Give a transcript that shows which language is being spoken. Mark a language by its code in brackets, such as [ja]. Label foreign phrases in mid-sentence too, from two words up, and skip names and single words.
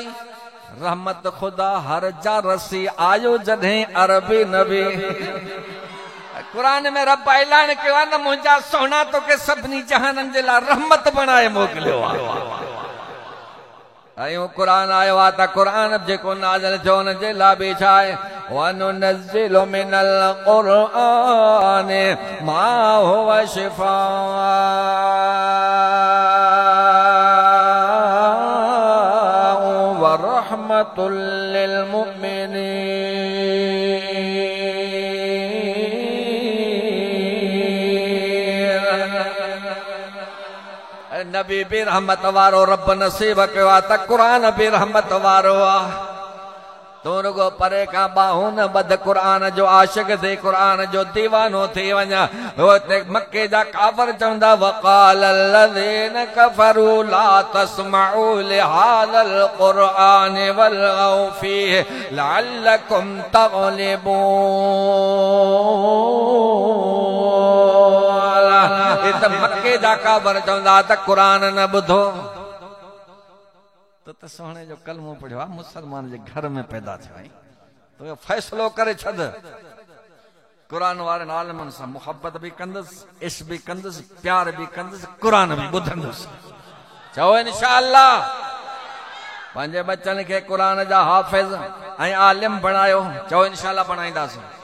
[sd] रहमत खुदा हर जा रसी आयो जॾहिं अरबी नबी कुरान में रब ऐलान कयो आहे न मुंहिंजा सोना तोखे सभिनी जहाननि जे लाइ रहमत बणाए मोकिलियो आहे ऐं कुरान आयो आहे त कुरान जेको नाज़िल थियो हुन जे लाइ बि छा आहे [ar] وننزل من القرآن ما هو شفاء ورحمة للمؤمنين [sd] नबी भी रहमत वारो रब नसीब कयो आहे त क़ुरान भी रहमत वारो आहे तू रुगो परे खां बाहूं न बद क़ुरान जो आशिक थी क़ुरान जो दीवानो थी वञा मके जा काफ़िर चवंदा [ar] وقال الذين كفروا لا تسمعوا لهذا القرآن والغوا فيه لعلكم تغلبون [sd] मके जा काफ़िर चवंदा त क़ुरान न ॿुधो तो सोने जो कलमो पढ़ियो आहे मुसलमान जे घर में पैदा थियो तो फैसलो करे छॾ क़ुरान वारनि आलिमनि सां मुहबत भी कंदुसि इश्क भी कंदुसि प्यार भी कंदुसि क़ुरान भी ॿुधंदुसि चओ इंशाअल्लाह पंहिंजे बच्चनि खे क़ुरान जा हाफ़िज़ ऐं आलिम बणायो चओ इंशाअल्लाह बणाईंदासीं